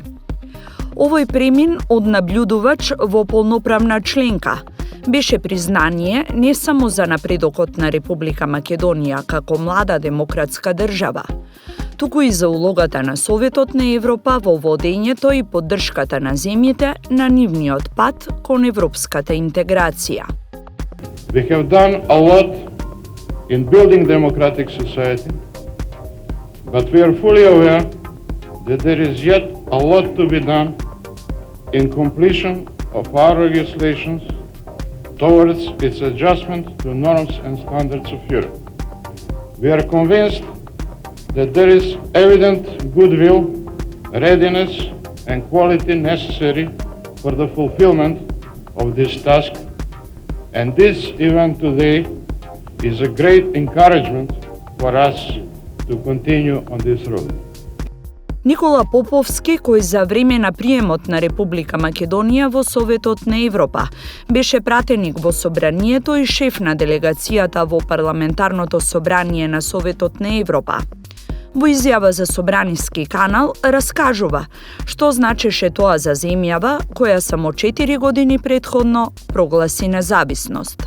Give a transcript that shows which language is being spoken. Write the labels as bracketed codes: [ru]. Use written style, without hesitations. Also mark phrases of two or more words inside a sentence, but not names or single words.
[mk] Овој премин од наблюдувач во полноправна членка беше признание не само за напредокот на Република Македонија како млада демократска држава, туку и за улогата на Советот на Европа во водењето и поддршката на земјите на нивниот пат кон европската интеграција. [en] We have done a lot in building democratic society, but we are fully aware that there is yet a lot to be done in completion of our legislations towards its adjustment to norms and standards of Europe. We are convinced that there is evident goodwill, readiness and quality necessary for the fulfillment of this task, and this event today is a great encouragement for us to continue on this road. [mk] Никола Поповски, кој за време на приемот на Република Македонија во Советот на Европа беше пратеник во собранието и шеф на делегацијата во Парламентарното собрание на Советот на Европа, во изјава за Собраниски канал раскажува што значеше тоа за земјава која само 4 години претходно прогласи независност.